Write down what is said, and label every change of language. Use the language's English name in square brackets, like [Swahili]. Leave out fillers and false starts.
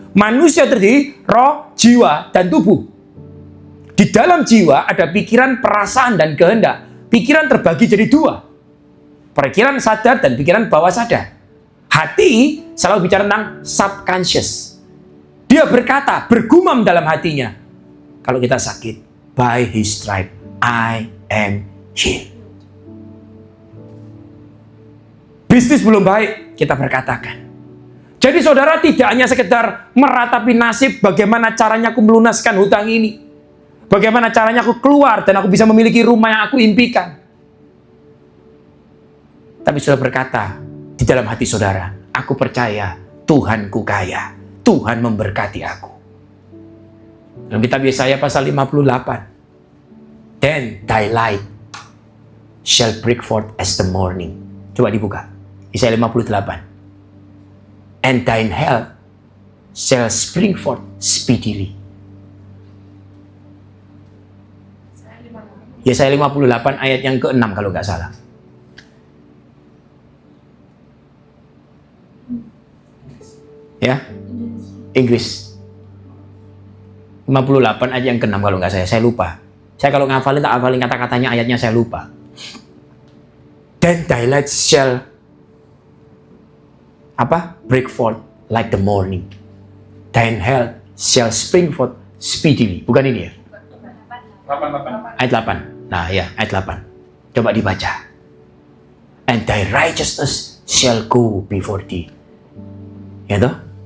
[Indonesian] Manusia terdiri roh, jiwa, dan tubuh. Di dalam jiwa ada pikiran, perasaan, dan kehendak. Pikiran terbagi jadi dua. Pikiran sadar dan pikiran bawah sadar. Hati selalu bicara tentang subconscious. Dia berkata, bergumam dalam hatinya. Kalau kita sakit, [English] by his stripe, I am healed. [Indonesian] Bisnis belum baik, kita berkatakan. Jadi saudara tidak hanya sekedar meratapi nasib, bagaimana caranya aku melunaskan hutang ini. Bagaimana caranya aku keluar dan aku bisa memiliki rumah yang aku impikan. Tapi saudara berkata, di dalam hati saudara, aku percaya Tuhanku kaya. Tuhan memberkati aku. Dalam kitab Yesaya pasal 58. [English] Then thy light shall break forth as the morning. [Indonesian] Coba dibuka. Yesaya 58. [English] And thine health shall spring forth speedily. [Indonesian] Yesaya 58 ayat yang ke-6 kalau nggak salah. Ya, Inggris. 58 ayat yang ke-6 kalau nggak saya lupa. Saya kalau ngafalin tak hafalin kata-katanya, ayatnya saya lupa. [English] Then thy light shall break forth like the morning. Thine health shall spring forth speedily. [Indonesian] Bukan ini ya? 8. Ayat 8. Nah ya, ayat 8. Coba dibaca. [English] And thy righteousness shall go before thee. [Indonesian] Ya toh?